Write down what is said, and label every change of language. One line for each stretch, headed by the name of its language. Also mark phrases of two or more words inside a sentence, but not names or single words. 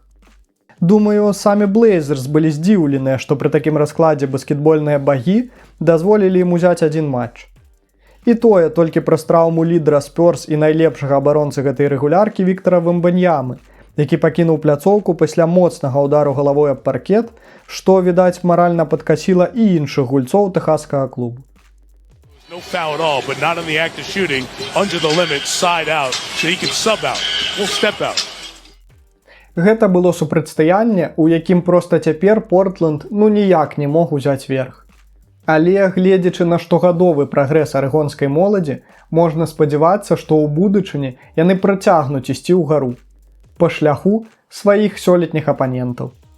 Belarusian: Думаю, самі Блейзерс былі здзіўленыя, што пры такім раскладзе баскетбольныя багі дазволілі ім узяць адзін матч. І тое толькі праз траўму лідара Спёрс і найлепшага абаронцы гэтай рэгуляркі Віктара Вембаньямы, які пакінуў пляцоўку пасля моцнага ўдару галавой аб паркет, што, відаць, маральна падкасіла і іншых гульцоў тэхаскага клубу.
English: No foul at all, but not on the act of shooting, under the limit, side out, so he can sub out, full step out.
Belarusian: Гэта было супрацьстаянне, у якім проста цяпер Портленд ніяк не мог узяць верх. Але, гледзячы на штогадовы прагрэс арэгонскай моладзі, можна спадзявацца, што ў будучыні яны працягнуць ісці ўгару па шляху сваіх сёлетніх апанентаў.